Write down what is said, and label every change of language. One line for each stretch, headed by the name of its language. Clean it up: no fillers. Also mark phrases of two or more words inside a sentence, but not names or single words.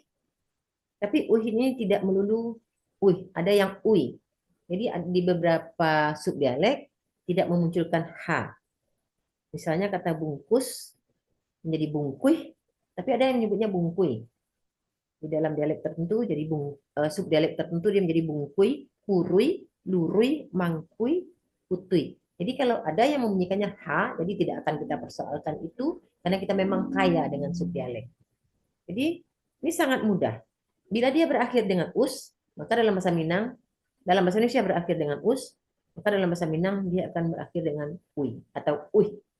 Indonesian: Tapi uih ini tidak melulu uih, ada yang ui. Jadi di beberapa subdialek tidak memunculkan H. Misalnya kata bungkus menjadi bungkuih, tapi ada yang menyebutnya bungkui. Di dalam dialek tertentu jadi subdialek tertentu dia menjadi bungkui, purui, lurui, mangkui, putui. Jadi kalau ada yang membunyikannya H, jadi tidak akan kita persoalkan itu karena kita memang kaya dengan subdialek. Jadi ini sangat mudah. Bila dia berakhir dengan us, maka dalam bahasa Minang, dalam bahasa Indonesia berakhir dengan us, maka dalam bahasa Minang dia akan berakhir dengan ui atau uih.